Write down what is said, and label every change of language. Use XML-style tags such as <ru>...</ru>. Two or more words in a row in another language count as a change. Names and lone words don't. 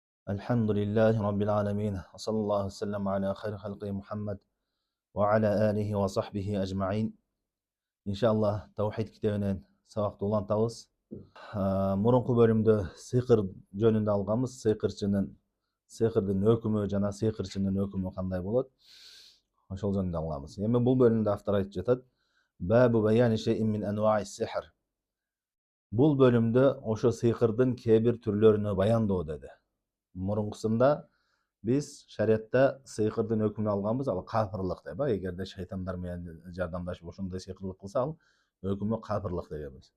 <ar>الحمد لله رب العالمين وصلى الله وسلم على خير خلقه محمد وعلى آله وصحبه أجمعين. إن شاء الله</ar> <ky>توحيد كتابынан сабақты улантабыз. Мурунку бөлүмдө сыйкыр жөнүндө алганбыз. Сыйкырдын өкүмү жана сыйкырчынын өкүмү кандай болот? Ошол жөнүндө алганбыз. Эми бул бөлүмдө автор айтып жатат:</ky> <ar>باب بيان شيء من أنواع السحر.</ar> <ky>Бул бөлүмдө ошо сыйкырдын кээ бир түрлөрүнү баяндоо деди. Мурункусунда биз шариатта сыйкырдын өкүмүн алганбыз, ал кафырлык деп, эгерде шайтандар менен жардамдашып ошондой сыйкырлык кылса, ал өкүмү кафырлык дегенбиз.</ky>